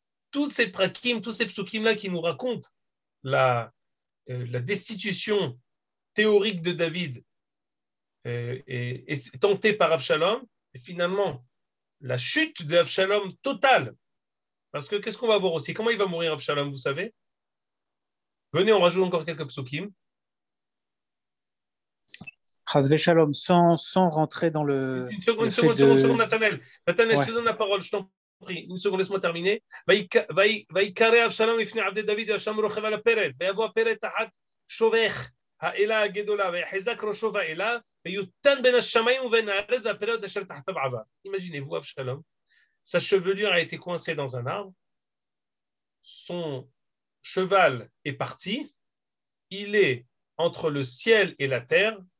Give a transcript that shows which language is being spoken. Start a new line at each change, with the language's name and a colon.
French: Tous ces prakim, tous ces psukim-là qui nous racontent la destitution théorique de David est tentée par Avshalom, et finalement, la chute d'Avshalom totale. Parce que qu'est-ce qu'on va voir aussi? Comment il va mourir Avshalom, vous savez? Venez, on rajoute encore quelques psukim. Chas Shalom, sans rentrer dans le. Une seconde, Nathanaël. Nathanaël, Ouais. je te donne la parole, je t'en prie. Une seconde, laisse-moi terminer.
Hebrew: ויקרא אבשלום לפני עבדי דוד ואבשלום רוכב על הפרד ויבוא הפרד תחת שובך האלה הגדולה ויחזק ראשו באלה ויותן בין השמיים ובין הארץ והפרד אשר תחתיו עבר.
French: Imaginez-vous Avshalom, sa chevelure a été coincée dans un arbre, son cheval est parti, il est entre le ciel et la terre.